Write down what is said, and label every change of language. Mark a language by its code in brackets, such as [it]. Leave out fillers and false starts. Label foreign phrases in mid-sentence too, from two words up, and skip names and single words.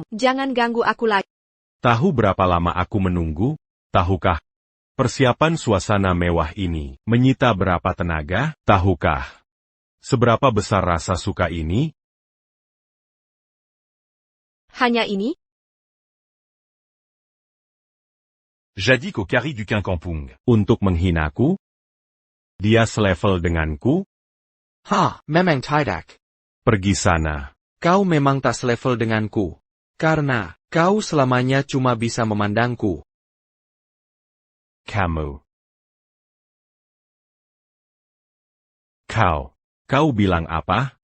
[id] Jangan ganggu aku lagi. Tahu berapa lama aku menunggu? Tahukah? Persiapan suasana mewah ini menyita berapa tenaga? Tahukah? Seberapa besar rasa suka ini? Hanya ini? Jadis qu'au carré du Quincampoung. Untuk menghinaku? Dia selevel denganku? Memang tidak. Pergi sana. Kau memang tak selevel denganku. Karena, kau selamanya cuma bisa memandangku. Kamu. Kau bilang apa?